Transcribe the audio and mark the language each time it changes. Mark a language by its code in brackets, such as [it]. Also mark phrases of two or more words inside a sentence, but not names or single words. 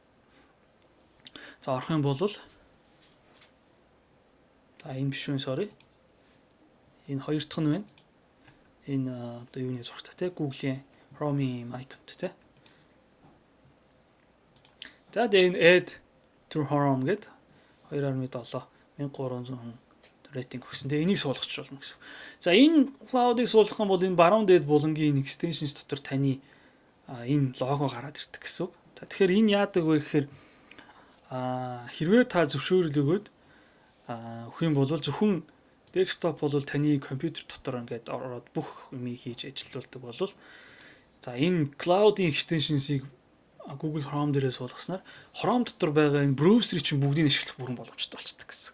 [mn] За орох юм бол за энэ биш үү sorry. Энэ хоёр дахь нь байна. Энэ одоо юуны зурагтай те Google-ийн Chrome-ийн icon-тэй те. За энэ [en] add to Chrome [mn] гэдэг 2.7 1300 рейтинг өгсөн. Тэгээ энийг суулгах болно гэсэн. За энэ cloud-ыг суулгах юм бол энэ баруун дээд булангийн extensions дотор таны энэ лого гараад ирдэг гэсэн. За тэгэхээр энэ яадаг вэ гэхээр хэрвээ та зөвшөөрөл өгөөд өгөх юм бол зөвхөн desktop бол таны компьютер дотор ингээд ороод бүх юмыг хийж ажилуулдаг бол за энэ cloud-ийн extensions-ийг Google Chrome дээрээ суулгаснаар Chrome дотор байгаа энэ браузерыг чинь бүгдийг ашиглах бүрэн боломжтой болчихдог гэсэн.